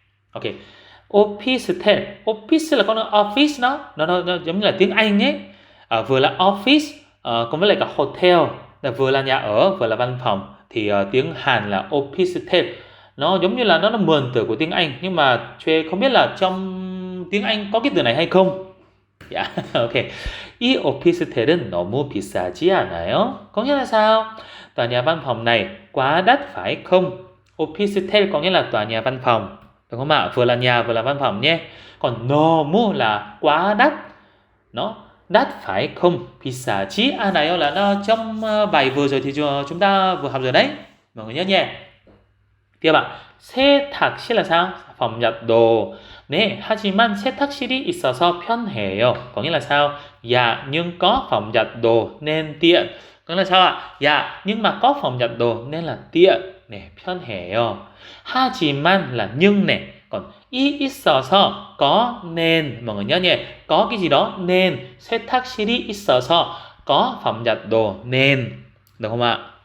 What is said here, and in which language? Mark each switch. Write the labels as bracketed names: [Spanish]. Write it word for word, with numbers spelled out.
[Vietnamese] Ok, 오피스텔, office là con office nó, nó, nó, nó giống như là tiếng Anh ấy, à, vừa là office, à, cũng với lại cả hotel, là vừa là nhà ở, vừa là văn phòng. Thì uh, tiếng Hàn là opistel. Nó giống như là nó là mượn từ của tiếng Anh. Nhưng mà Choi không biết là trong tiếng Anh có cái từ này hay không. Dạ, yeah, ok. [Korean] 이 오피스텔은 너무 비싸지 않아요? [Vietnamese] Có nghĩa là sao? Tòa nhà văn phòng này quá đắt phải không? Opistel có nghĩa là tòa nhà văn phòng. Đúng không ạ? Vừa là nhà vừa là văn phòng nhé. Còn 너무 là quá đắt. Nó đắt phải không? [Korean] 비싸지 않아요 [Vietnamese] là nó trong bài vừa rồi thì chúng ta vừa học rồi đấy, mọi người nhớ nhé. Tiếp ạ. 세탁실 là sao? Phòng giặt đồ. [Korean] 네, 하지만 세탁실이 있어서 편해요. [Vietnamese] Có nghĩa là sao? Dạ, nhưng có phòng giặt đồ nên tiện. Có nghĩa là sao ạ? Dạ, nhưng mà có phòng giặt đồ nên là tiện. [Korean] 네, 편해요. 하지만 [Vietnamese] là nhưng này. Còn [Korean] 이 있어서 [Vietnamese] có nên mọi người nhớ nhé, có cái gì đó nên, [Korean] 세탁실이 있어서 [Vietnamese] có phòng giặt đồ nên, được không ạ?